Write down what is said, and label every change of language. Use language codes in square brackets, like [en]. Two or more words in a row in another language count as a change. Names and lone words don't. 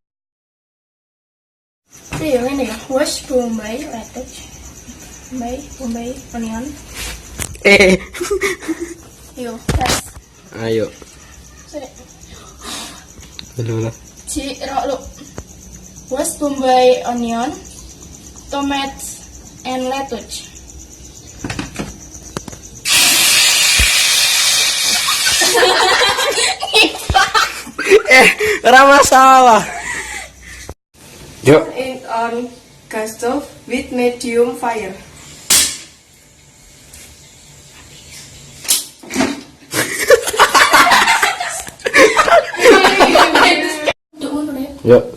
[id] Ini ya, [en] wash Bombay, lettuce, Bombay, onion. Yo, guys. [id] Ayo. Dulu. [en] Look. Wash Bombay, onion, tomatoes, and lettuce. [jv] Ora masalah. [id] Yuk. [en] Put it on gas stove with medium fire. [id] Yuk.